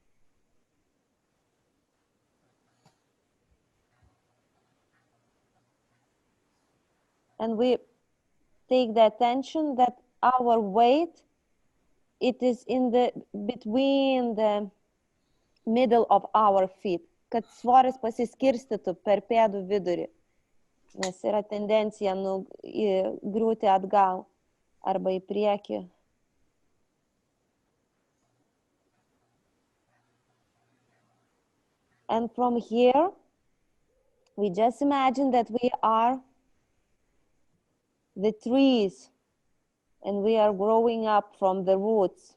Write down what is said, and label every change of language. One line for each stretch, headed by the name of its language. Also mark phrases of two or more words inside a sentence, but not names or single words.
English: And we take the attention that our weight, it is between the middle of our feet,
Lithuanian: kad svoris pasiskirstytų per pėdų vidurį, nes yra tendencija griūti atgal arba į priekį.
English: And from here, we just imagine that we are the trees and we are growing up from the roots.